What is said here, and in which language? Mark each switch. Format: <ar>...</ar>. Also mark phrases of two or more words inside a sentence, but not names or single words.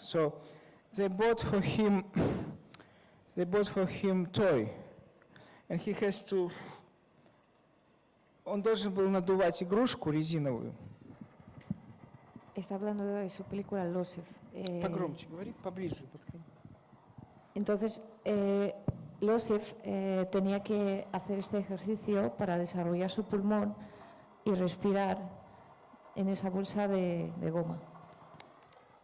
<en>So they bought for him toy, and he has to,</en> <ru>он должен был надувать игрушку резиновую.</ru> <es>Está hablando de su película Losef.</es> <ru>Погромче говори, поближе подходи.</ru> <es>Entonces, Losef tenía que hacer este ejercicio para desarrollar su pulmón y respirar en esa bolsa de goma.</es>